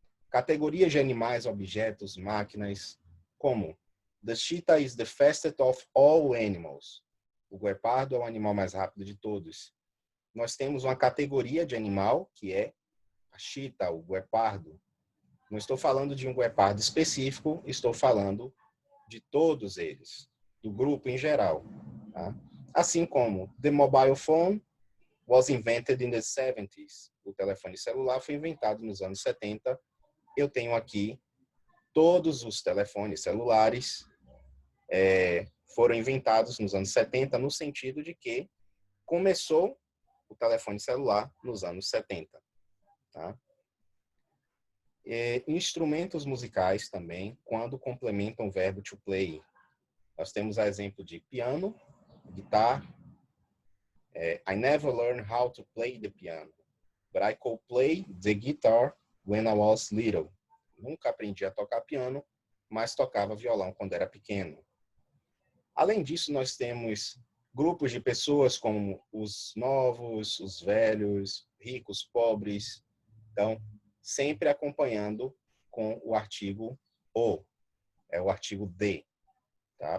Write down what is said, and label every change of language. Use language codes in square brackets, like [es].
[pt] Categorias de animais, objetos, máquinas, como [en] The cheetah is the fastest of all animals. [pt] O guepardo é o animal mais rápido de todos. Nós temos uma categoria de animal, que é a cheetah, o guepardo. Não estou falando de um guepardo específico, estou falando de todos eles, do grupo em geral. Tá? Assim como [en] the mobile phone was invented in the 70s. [pt] O telefone celular foi inventado nos anos 70. Eu tenho aqui todos os telefones celulares foram inventados nos anos 70, no sentido de que começou o telefone celular nos anos 70. Tá? Instrumentos musicais também, quando complementam o verbo to play. Nós temos a exemplo de piano, guitar. [en] I never learned how to play the piano, but I could play the guitar when I was little. [pt] Nunca aprendi a tocar piano, mas tocava violão quando era pequeno. Além disso, nós temos grupos de pessoas como os novos, os velhos, ricos, pobres. Então, sempre acompanhando com o artigo o, o artigo de, tá?